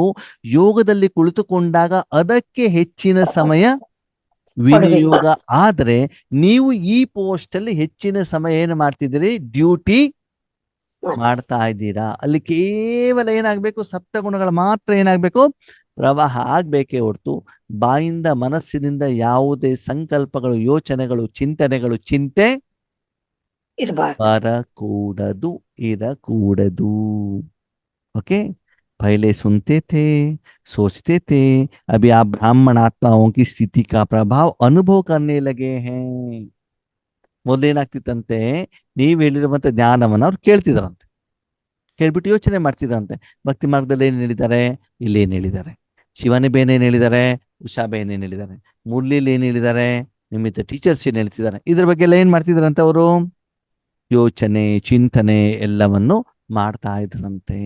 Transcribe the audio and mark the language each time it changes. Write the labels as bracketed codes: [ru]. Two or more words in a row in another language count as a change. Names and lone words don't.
[kn] ಯೋಗದಲ್ಲಿ ಕುಳಿತುಕೊಂಡಾಗ ಅದಕ್ಕೆ ಹೆಚ್ಚಿನ ಸಮಯ ವಿನಿಯೋಗ ಆದ್ರೆ ನೀವು ಈ ಪೋಸ್ಟ್ ಅಲ್ಲಿ ಹೆಚ್ಚಿನ ಸಮಯ ಏನು ಮಾಡ್ತಿದ್ದೀರಿ, ಡ್ಯೂಟಿ ಮಾಡ್ತಾ ಇದ್ದೀರಾ. ಅಲ್ಲಿ ಕೇವಲ ಏನಾಗ್ಬೇಕು, ಸಪ್ತಗುಣಗಳು ಮಾತ್ರ ಏನಾಗ್ಬೇಕು, ಪ್ರವಾಹ ಆಗ್ಬೇಕೇ ಹೊರತು ಬಾಯಿಂದ ಮನಸ್ಸಿನಿಂದ ಯಾವುದೇ ಸಂಕಲ್ಪಗಳು, ಯೋಚನೆಗಳು, ಚಿಂತನೆಗಳು, ಚಿಂತೆ ಇರಬಾರ್ದು. ಬರಕೂಡದು, ಇರಕೂಡದು. [hi] ओके, पहले सुनते थे, सोचते थे, अभी आप ब्राह्मण आत्माओं की स्थिति का प्रभाव अनुभव करने लगे हैं. [kn] ಮೊದಲೇನಾಗ್ತಿತ್ತಂತೆ, ನೀವು ಹೇಳಿರುವಂತ ಜ್ಞಾನವನ್ನ ಅವ್ರು ಕೇಳ್ತಿದಾರಂತೆ. ಕೇಳ್ಬಿಟ್ಟು ಯೋಚನೆ ಮಾಡ್ತಿದ್ರಂತೆ, ಭಕ್ತಿ ಮಾರ್ಗದಲ್ಲಿ ಏನ್ ಹೇಳಿದ್ದಾರೆ, ಇಲ್ಲಿ ಏನ್ ಹೇಳಿದ್ದಾರೆ, ಶಿವಾನಿ ಬೇನ್ ಏನ್ ಹೇಳಿದ್ದಾರೆ, ಉಷಾ ಬೇನ್ ಏನ್ ಹೇಳಿದ್ದಾರೆ, ಮುರಳಿಲಿ ಏನ್ ಹೇಳಿದ್ದಾರೆ, ನಿಮಿತ್ತ ಟೀಚರ್ಸ್ ಏನ್ ಹೇಳ್ತಿದ್ದಾರೆ, ಇದ್ರ ಬಗ್ಗೆ ಎಲ್ಲ ಏನ್ ಮಾಡ್ತಿದಾರಂತೆ ಅವರು, ಯೋಚನೆ ಚಿಂತನೆ ಎಲ್ಲವನ್ನು ಮಾಡ್ತಾ ಇದ್ರಂತೆ.